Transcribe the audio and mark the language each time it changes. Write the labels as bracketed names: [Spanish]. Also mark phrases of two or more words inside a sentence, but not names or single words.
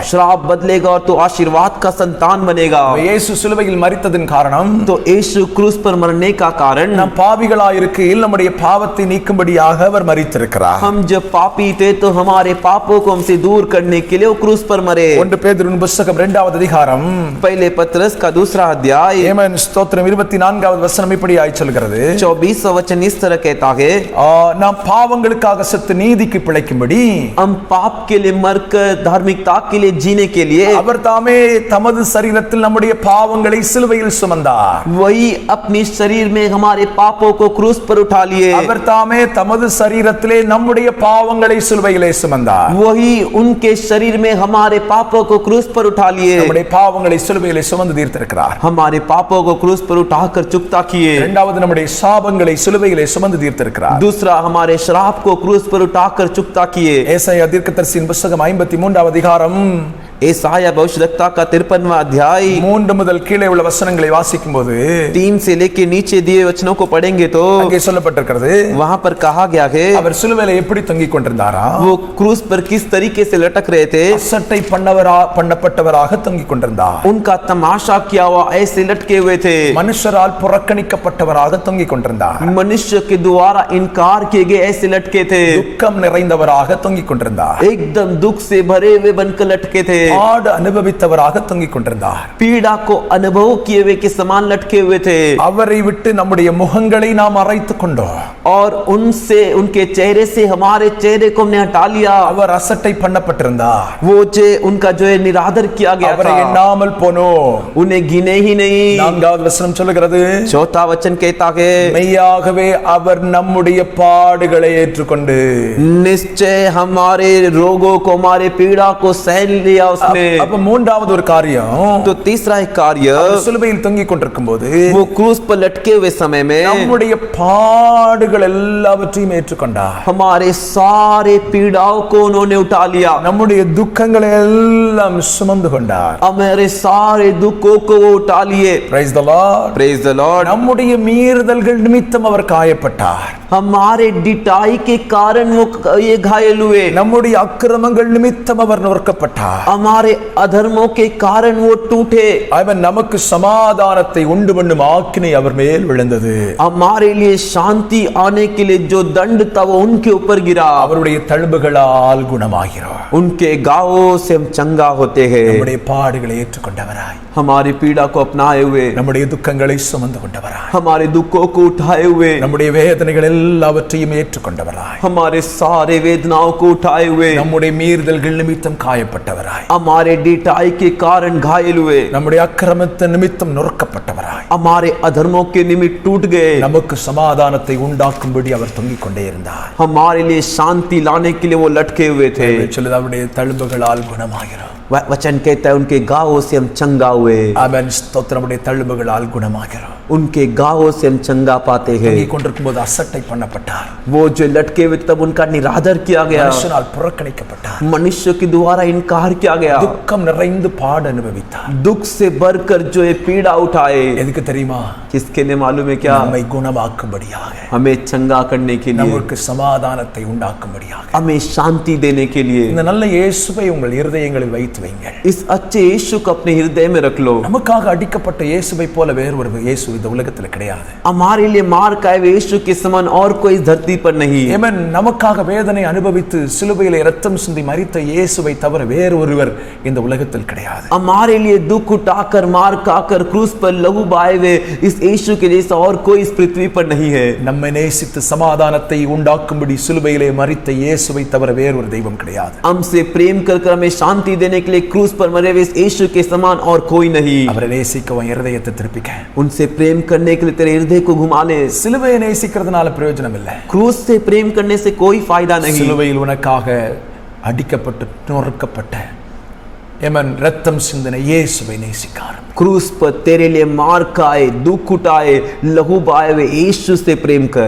[Hindi] श्राप बदलेगा और तू आशीर्वाद का संतान बनेगा. [Tamil] இயேசு சிலுவையில் மரித்ததின் காரணம், [Hindi] तो यीशु क्रूस पर मरने का कारण, [Tamil] நாம் பாவிகளாய் இருக்கையில் நம்முடைய பாவத்தை நீக்கும்படியாக அவர் மரித்திருக்கிறார். [Hindi] हम जब पापी थे तो हमारे पापों को हमसे दूर करने के लिए वो क्रूस पर मरे. [Tamil] 1 பேதுருவின் புத்தகம் 2வது அதிகாரம் [Hindi] पहले पत्रस का 2 अध्याय, [Tamil] ஏமேன் ஸ்தோத்திரம் 24வது வசனம் இப்படி ஆய் சொல்கிறது. [Hindi] 24वां वचन इस तरह कहता है, [Tamil] நாம் பாவங்களுக்காக செத்து நீதிக்கு பிழைக்கும்படி [Hindi] हम पाप के लिए मरकर धार्मिकता के लिए जीने के लिए [Tamil] அவர் தாமே தமது சரீரத்தில் நம்முடைய பாவங்களை சிலுவையில் சுமந்தார். [Hindi] वही अपनी शरीर में हमारे पापों को क्रूस पर उठा लिए. [Tamil] அவர் தாமே தமது சரீரத்திலே நம்முடைய பாவங்களை சிலுவையிலே சுமந்தார். [Hindi] वही उनके शरीर में हमारे पापों को क्रूस पर उठा लिए. [Tamil] நம்முடைய பாவங்களை சிலுவையிலே சுமந்து தீர்த்திருக்கிறார். [Hindi] हमारे पापों को क्रूस पर उठाकर चुकता किए. [Tamil] இரண்டாவது நம்முடைய சாபங்களை சிலுவையிலே சுமந்து தீர்த்திருக்கிறார். [Hindi] दूसरा हमारे श्राप को क्रूस पर उठाकर चुकता किए. [Tamil] ஏசாயா தீர்க்கதரிசியின் புத்தகம் 53வது அதிகாரம் [Hindi] एसाया भविष्यद्वक्ता का 53वां अध्याय [Tamil] 3 முதல் கீழே உள்ள வசனங்களை வாசிக்கும் போது [Hindi] 3 से लेके नीचे दिए वचनों को पढ़ेंगे तो [Tamil] அங்கே சொல்லப்பட்டிருக்கிறது, [Hindi] वहां पर कहा गया है [Tamil] அவர் சிலுவையில எப்படி தொங்கிக் கொண்டிருந்தாரா? [Hindi] वो क्रूस पर किस तरीके से लटक रहे थे। [Tamil] அசட்டை பண்ணப்பட்டவராக தொங்கிக் கொண்டிருந்தார். [Hindi] उनका तमाशा किया हुआ ऐसे लटके हुए थे। [Tamil] மனுஷரால் புறக்கணிக்கப்பட்டவராக தொங்கிக் கொண்டிருந்தார். [Hindi] मनुष्य के द्वारा इनकार किए गए ऐसे लटके थे। [Tamil] துக்கம் நிறைந்தவராக தொங்கிக் கொண்டிருந்தார். [Hindi] एकदम दुख से भरे हुए बनकर लटके थे। [Tamil] பாடு அனுபவித்தவராக தொங்கிக் கொண்டிருந்தார். [Hindi] पीड़ा को अनुभव किए हुए के समान लटके हुए थे। [Tamil] அவரை விட்டு நம்முடைய முகங்களை நாம் மறைத்துக் கொண்டோம். [Hindi] और उनसे उनके चेहरे से हमारे चेहरे को हमने हटा लिया। [Tamil] அவர் அசட்டை பண்ணப்பட்டிருந்தார். [Hindi] वो जो उनका जो है निरादर किया गया [Tamil] அவரை [Hindi] था, [Tamil] எண்ணாமல் போனோம். [Hindi] उन्हें गिने ही नहीं। [Tamil] 4வது வசனம் சொல்லுகிறது, [Hindi] चौथा वचन कहता है [Tamil] மெய்யாகவே அவர் நம்முடைய பாடுகளை ஏற்றுக்கொண்டு, [Hindi] निश्चय हमारे रोगों को हमारे पीड़ा को सहन लिया उसने। [Tamil] அப்ப 3வது ஒரு காரியம், [Hindi] तो तीसरा एक कार्य, [Tamil] அவர் சிலுவையில் தொங்கிக் கொண்டிருக்கும் போது [Hindi] वो क्रूस पर लटके हुए समय में [Tamil] நம்முடைய பாடுகள் எல்லாவற்றையும் ஏற்றுக்கொண்டார். [Hindi] हमारे सारे पीड़ाओं को उन्होंने उठा लिया। [Tamil] நம்முடைய துக்கங்களை எல்லாம் சுமந்து கொண்டார். [Hindi] हमारे सारे दुखों को वो उठा लिए। [English] Praise the Lord. Praise the Lord। [Tamil] நம்முடைய மீறுதல்கள் நிமித்தம் அவர் காயப்பட்டார். [Hindi] हमारे डिटाई के कारण वो ये घायल हुए। [Tamil] நம்முடைய அக்கிரமங்கள் நிமித்தம் அவர் நொறுக்கப்பட்டார். [Hindi] हमारे अधर्मों के कारण वो टूटे। [Tamil] அவன் நமக்கு சமாதானத்தை உண்டு பண்ணும் ஆக்கினை அவர் மேல் விழுந்தது. [Hindi] हमारे लिए शांति आने के लिए जो दंड था वो उनके ऊपर गिरा। [Tamil] அவருடைய தழும்புகளால் குணமாகிறோம். [Hindi] उनके गावों से हम चंगा होते हैं। [Tamil] நம்முடைய பாடுகளை ஏற்றுக்கொண்டவராய், [Hindi] हमारी पीड़ा को अपनाए हुए, [Tamil] நம்முடைய துக்கங்களை சுமந்து கொண்டவராய், [Hindi] हमारे दुखों को उठाए हुए, [Tamil] நம்முடைய வேதனைகள் எல்லாவற்றையும் ஏற்றுக்கொண்டவராய், [Hindi] हमारे सारे वेदनाओं को उठाए हुए, [Tamil] நம்முடைய மீறுதல்கள் நிமித்தம் காயப்பட்டவராய், [Hindi] हमारे डिटाई के कारण घायल हुए, [Tamil] நம்முடைய அக்கிரமத்தின் நிமித்தம் நொறுக்கப்பட்டவராய், [Hindi] हमारे अधर्मों के निमित्त टूट गए, [Tamil] நமக்கு சமாதானத்தை உண்டாக்கும்படி அவர் தொங்கிக் கொண்டே இருந்தார். [Hindi] हमारे लिए शांति लाने के लिए वो लटके हुए थे। [Tamil] சொல்லுது, அவருடைய தழும்புகளால் குணமாகிறோம். [Hindi] वचन कहता है उनके गावों से हम चंगा हुए। [Tamil] ஆமென். ஸ்தோத்திரம். நம்முடைய தழும்புகளால் குணமாகிறோம். [Hindi] उनके गावों से हम चंगा पाते हैं। [Tamil] தொங்கிக் கொண்டிருக்கும் போது அசட்டை பண்ணப்பட்டார். [Hindi] वो जो लटके हुए तब उनका निरादर किया गया, [Tamil] மனுஷனால் புறக்கணிக்கப்பட்டார். [Hindi] मनुष्य के द्वारा इनकार किया गया, [Tamil] துக்கம் நிறைந்து பாடு அனுபவித்தார். [Hindi] दुख से भरकर जो है पीड़ा उठाए। [Tamil] எதுக்கு தெரியுமா? [Hindi] किसके लिए मालूम है क्या? [Tamil] நம்மை குணமாக்கும்படியாக, [Hindi] हमें चंगा करने के लिए, [Tamil] நமக்கு சமாதானத்தை உண்டாக்கும்படியாக. [Hindi] हमें शांति देने के लिए। [Tamil] இந்த நல்ல இயேசுவை உங்கள் இருதயங்களில் வைத்து வைங்கள். [Hindi] इस अच्छे यीशु को अपने हृदय में रख लो। [Tamil] நமக்காக அடிக்கப்பட்ட இயேசுவை போல வேறு ஒரு இயேசு இந்த உலகத்தில் கிடையாது. [Hindi] हमारे लिए मार खाए हुए यीशु के समान और कोई इस धरती पर नहीं। [Tamil] ஆமென். நமக்காக வேதனை அனுபவித்து சிலுவையிலே இரத்தம் சிந்தி மரித்த இயேசுவை தவிர வேறு ஒருவர் இந்த உலகத்தில் கிடையாது. [Hindi] हमारे लिए दुख उठाकर मार खाकर क्रूस पर लहू बहाए हुए इस यीशु के जैसा और कोई इस पृथ्वी पर नहीं है। [Tamil] நம்மை நேசித்து சமாதானத்தை உண்டாக்கும்படி சிலுவையிலே மரித்த இயேசுவை தவிர வேறு ஒரு தெய்வம் கிடையாது. [Hindi] हमसे प्रेम कर हमें शांति देने के लिए क्रूस पर मरे हुए इस यीशु के समान और कोई नहीं। [Tamil] அவரை நேசிக்க உன் இருதயத்தை திருப்பிக்க. [Hindi] उनसे प्रेम करने के लिए तेरे हृदय को घुमा ले। [Tamil] சிலுவையை நேசிக்கிறதுனால பிரயோஜனம் இல்லை. [Hindi] क्रूस से प्रेम करने से कोई फायदा नहीं। [Tamil] சிலுவையில் உனக்காக அடிக்கப்பட்டு நொறுக்கப்பட்ட எமன் ரத்தம் சிந்தின இயேசுவை நேசிக்கார். [Hindi] क्रूस पर तेरे लिए मार खाए, दुख उठाए, लहू बहाए हुए यीशु से प्रेम कर।